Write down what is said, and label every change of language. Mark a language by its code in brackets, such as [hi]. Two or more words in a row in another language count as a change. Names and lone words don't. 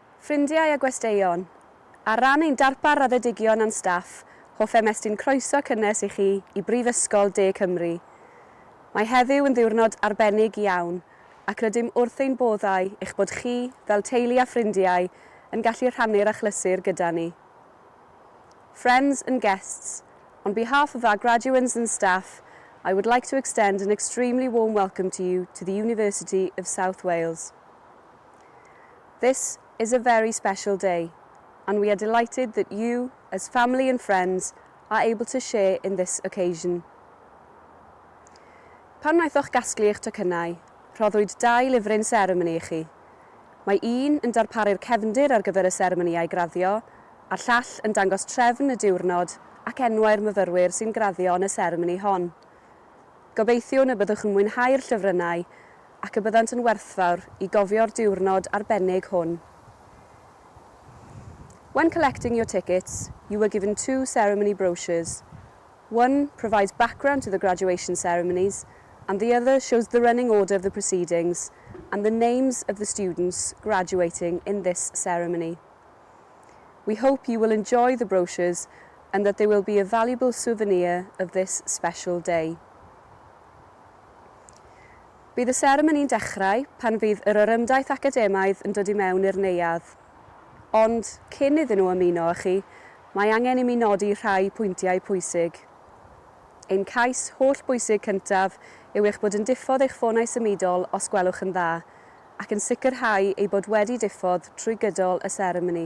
[cy] Ffrindiau a gwesteion, ar ran ein darpar raddedigion a'n staff, hoffem estyn croeso cynnes i chi i Brifysgol De Cymru. Mae heddiw yn ddiwrnod arbennig iawn, ac rydym wrth ein boddau eich bod chi, fel teulu a ffrindiau, yn gallu rhannu'r achlysur gyda ni. [en] Friends and guests, on behalf of our graduates and staff, I would like to extend an extremely warm welcome to you to the University of South Wales. This is a very special day, and we are delighted that you, as family and friends, are able to share in this occasion. [cy] Pan wnaethoch gasglu eich tocynnau, rhoddwyd 2 lyfryn seremoni i chi. Mae un yn darparu'r cefndir ar gyfer y seremonïau graddio, a'r llall yn dangos trefn y diwrnod ac enwau'r myfyrwyr sy'n graddio yn y seremoni hon. Gobeithio y byddwch yn mwynhau'r llyfrynau ac y byddant yn werthfawr i gofio'r diwrnod arbennig hwn. [en] When collecting your tickets, you were given 2 ceremony brochures. One provides background to the graduation ceremonies, and the other shows the running order of the proceedings and the names of the students graduating in this ceremony. We hope you will enjoy the brochures and that they will be a valuable souvenir of this special day. [cy] Bydd y seremoni'n dechrau pan fydd yr orymdaith academaidd yn dod i mewn i'r neuadd. Ond, cyn iddyn nhw ymuno â chi, mae angen i mi nodi rhai pwyntiau pwysig. Ein cais holl bwysig cyntaf yw eich bod yn diffodd eich ffonau symudol os gwelwch yn dda, ac yn sicrhau ei bod wedi diffodd trwy gydol y seremoni.